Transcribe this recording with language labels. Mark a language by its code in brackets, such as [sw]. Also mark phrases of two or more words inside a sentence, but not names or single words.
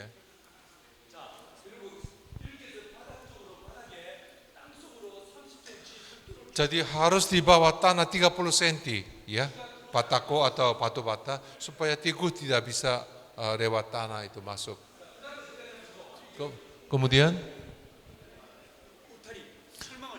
[ko] 자, 그리고 이렇게 해서 바닥 쪽으로 바닥에 땅 속으로 30cm [id] Jadi harus di bawah tanah 30 cm ya, batako atau batu bata supaya tikus tidak bisa lewat tanah itu masuk. Kemudian [ko] 울타리, 철망을